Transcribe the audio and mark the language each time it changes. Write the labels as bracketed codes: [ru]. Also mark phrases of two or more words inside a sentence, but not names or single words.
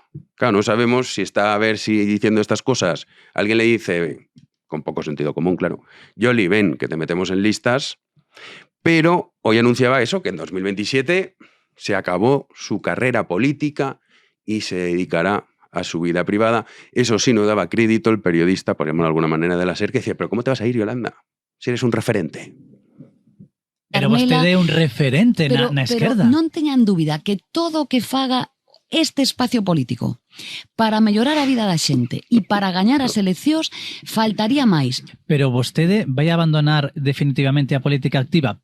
[es] Claro, no sabemos si está a ver si diciendo estas cosas alguien le dice, con poco sentido común, claro, Yoli, ven, que te metemos en listas, pero hoy anunciaba eso, que en 2027 se acabó su carrera política y se dedicará a su vida privada. Eso sí, no daba crédito el periodista, por llamarlo de alguna manera, de la SER, que decía, pero ¿cómo te vas a ir, Yolanda? Si eres un referente. [gl] Pero vostede é un referente na esquerda. Pero non teñan dúbida que todo o que faga este espacio político para mellorar a vida da xente e para gañar as eleccións faltaría máis. Pero vostede vai abandonar definitivamente a política activa?